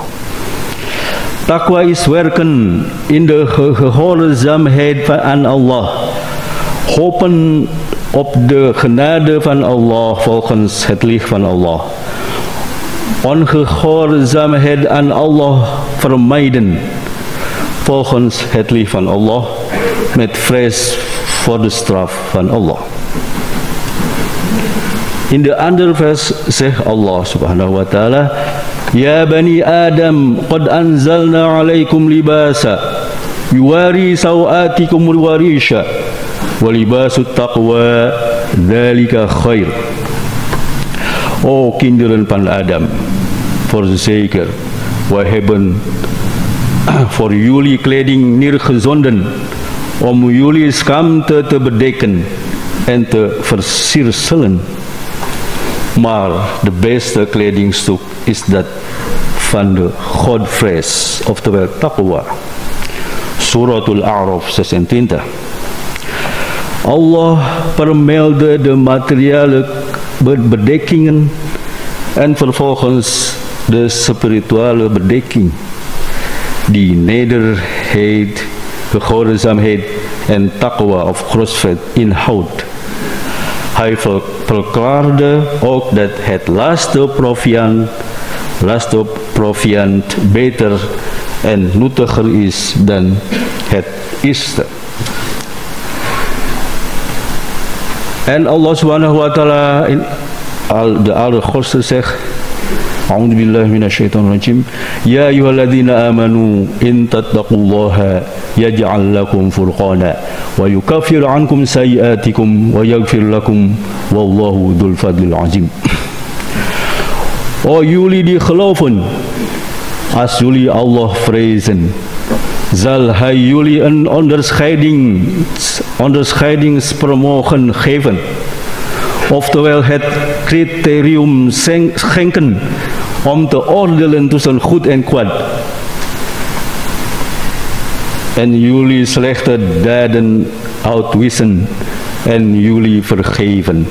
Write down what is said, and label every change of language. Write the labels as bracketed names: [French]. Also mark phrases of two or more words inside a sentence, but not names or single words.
[Dutch] Taqwa is werken in de gehoorzaamheid aan Allah, hopen op de genade van Allah volgens het licht van Allah. Ongehoorzaamheid aan Allah vermijden volgens het licht van Allah, met vrees voor de straf van Allah. In de andere vers zegt [Arabic] الله سبحانه وتعالى يا بني آدم قد أنزلنا عليكم لباسا يواري سوآتكم وريشا ولباس التقوى ذلك خير. [Dutch] O kinderen van Adam, voorzeker, wij hebben voor jullie kleding neergezonden om jullie schaamte te bedekken en te versierselen. Maar de beste kledingstuk is dat van de Godvrees, oftewel taqwa. Suratul A'raf 26. Allah vermeldde de materiële bedekkingen en vervolgens de spirituele bedekking, die nederigheid, gehoorzaamheid en taqwa of grosvrees inhoudt. Hij verklaarde ook dat het laatste proviant beter en nuttiger is dan het eerste. En Allah [Arabic] سبحانه وتعالى [Dutch] in de Allerhoogste zegt: [Arabic] أعوذ بالله من الشيطان الرجيم. يا أيها الذين آمنوا إن تتقوا الله يجعل لكم فرقانا ويكفر عنكم سيئاتكم ويغفر لكم والله ذو الفضل العظيم. [Dutch] O jullie die geloven, als jullie Allah vrezen, zal hij jullie een onderscheidingsvermogen geven, oftewel het criterium schenken om te oordelen tussen goed en kwaad, en jullie slechte daden uitwissen en jullie vergeven.